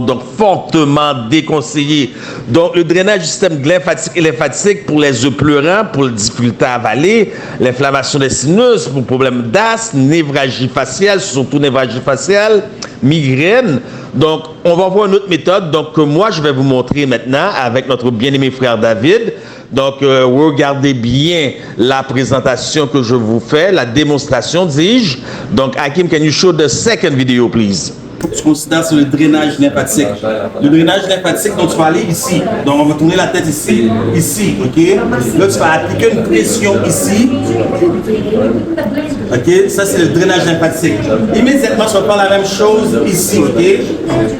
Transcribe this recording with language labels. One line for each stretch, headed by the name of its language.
French: Donc, fortement déconseillé. Donc, le drainage du système lymphatique et lymphatique pour les œufs pleurants, pour les difficultés à avaler, l'inflammation des sinus, pour problèmes d'asthme, névralgie faciale, surtout névralgie faciale, migraine. Donc, on va voir une autre méthode. Donc, moi, je vais vous montrer maintenant avec notre bien-aimé frère David. Donc, regardez bien la présentation que je vous fais, la démonstration, dis-je.
English: Donc, Hakim, can you show the second video, please?
French: Tu considères sur le drainage lymphatique. Le drainage lymphatique, donc tu vas aller ici. Donc on va tourner la tête ici, ok? Là tu vas appliquer une pression ici. Ok? Ça c'est le drainage lymphatique. Immédiatement tu vas faire la même chose ici, ok?